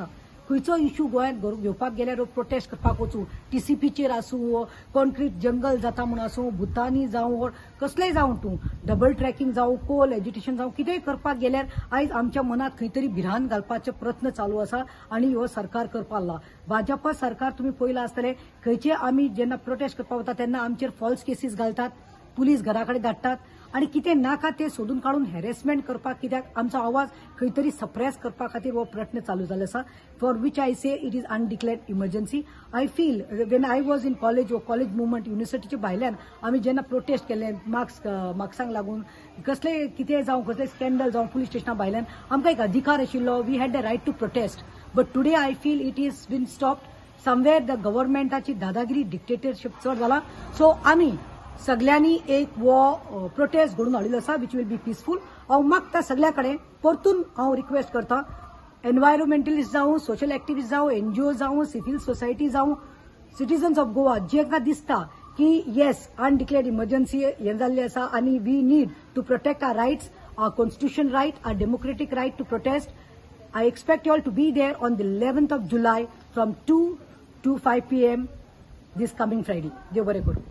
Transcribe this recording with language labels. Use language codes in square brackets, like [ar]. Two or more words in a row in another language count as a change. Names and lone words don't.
[kok] खंयचो इश्यू गोंयांत घेवपाक गेल्यार प्रोटेस्ट करपाक वचूं, टीसीपीचेर आसूं, [en] concrete jungle [kok] जाता म्हूण आसूं, भुतानी जावं, कसलेय जावं तूं [en] double tracking [kok] जावं, कोल एज्युटेशन जावं, कितेंय करपाक गेल्यार आयज आमच्या मनात खंय तरी भिरांत घालपाचे प्रयत्न चालू आसा आनी हो सरकार करपाक लागला. भाजपा सरकार तुम्ही पळयलां आसतलें खंयचे आमी जेन्ना प्रोटेस्ट करपाक वता तेन्ना आमचेर [en] false cases [kok] घालतात, पुलीस घरा कडेन धाडटात आणि कितें नाका ते सोदून काढून हॅरेसमेंट करपाक, कित्याक आमचो आवाज खंय तरी सप्रेस करपा खातीर हो प्रयत्न चालू जाल्लो आसा. [en] For which I say it is undeclared emergency. I feel when I was in college [kok] व कॉलेज मुवमेंट युनिव्हर्सिटीच्या भायल्यान आमी जेन्ना प्रोटेस्ट केले मार्क्सांक लागून कसले कितें जावं, कसले स्कॅन्डल जावं पुलीस स्टेशना भायल्यान आमकां एक अधिकार आशिल्लो. [en] We had the right to protest. But today I feel it is been stopped. [kok] समवेअर द गव्हर्नमेंटाची दादागिरी, डिक्टेटरशिप चड जाला. सो आमी सगळ्यांनी एक वो प्रोटेस्ट घडून हाडिल्लो आसा [en] which will be peaceful. [kok] हांव मागता सगळ्या कडेन परतून हांव रिक्वेस्ट करता, एनवायरमेंटलिस्ट जावं, [en] social activist [kok] जावं, एनजीओ जावं, [en] civil society [kok] जावं, [en] citizens of Goa [kok] जेका दिसता की [en] yes undeclared emergency [kok] हें जाल्ली आसा आनी [en] we need to protect our rights, our constitution right, our democratic right to protest. I expect you all to be there on the 11th of July from 2 to 5 p.m. this coming Friday. [kok] देव बरें करूं.